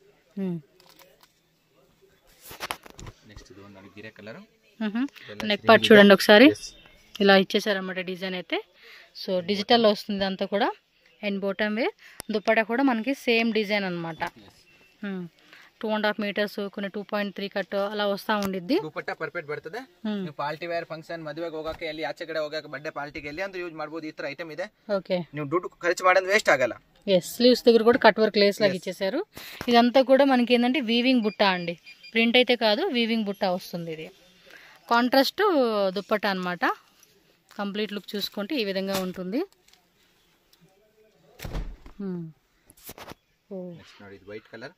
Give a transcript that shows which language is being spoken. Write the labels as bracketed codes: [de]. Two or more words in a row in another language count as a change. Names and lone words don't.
[en] neck part [te] చూడండి ఒకసారి, ఇలా ఇచ్చేసారన్నమాట డిజైన్ అయితే. సో డిజిటల్లో వస్తుంది అంతా కూడా. అండ్ [en] bottom wear [te] దుప్పటా కూడా మనకి [en] same design [te] అనమాట. 2.5 meters, కొన్ని 2.3 ಕಟ್ ಅలా వస్తా ఉండిద్ది. [kn] ದುಪಟ್ಟಾ ಪರ್ಫೆಕ್ಟ್ ಬರ್ತದೆ. ನೀವು [en] party wear function [kn] ಮದುವೆಗೆ ಹೋಗಕ್ಕೆ, ಎಲ್ಲಿ ಆಚೆ ಕಡೆ ಹೋಗಕ್ಕೆ, [en] birthday party [kn] ಎಲ್ಲಿ ಅಂದ್ರೆ ಯೂಸ್ ಮಾಡಬಹುದು. ಈ ತರ ಐಟಮ್ ಇದೆ. [te] ఓకే, [kn] ನೀವು ದುಡ್ಡು ಖರ್ಚು ಮಾಡೋದು ವೇಸ್ಟ್ ಆಗಲ್ಲ. [te] స్లీవ్స్ దగ్గర కూడా [en] cut work lace [te] లాగా ఇచ్చేసారు. ఇదంతా కూడా మనకి ఏంటంటే వీవింగ్ బుట్ట అండి, ప్రింట్ అయితే కాదు, వీవింగ్ బుట్ట వస్తుంది. ఇది కాంట్రాస్ట్ దుప్పట్టా అన్నమాట. [en] complete look [te] చూసుకుంటే ఈ విధంగా ఉంటుంది. [en] white color,